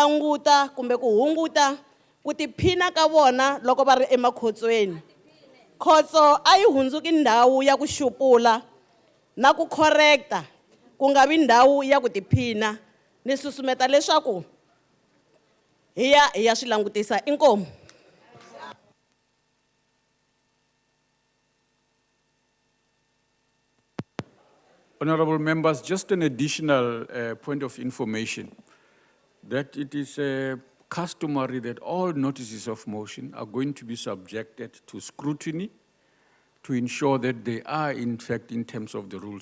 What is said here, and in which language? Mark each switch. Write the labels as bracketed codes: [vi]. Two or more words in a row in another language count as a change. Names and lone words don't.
[ts] languta kumbe ku hunguta ku tiphina ka vona loko va ri emakhotsweni Khotso a yi hundzuki ndhawu ya ku xupula na ku correcta ku nga vi ndhawu ya ku tiphina. Ni susumeta leswaku hi ya swi langutisa. Inkomu. [en] Honorable members, just an additional point of information that it is customary that all notices of motion are going to be subjected to scrutiny to ensure that they are, in fact, in terms of the rules.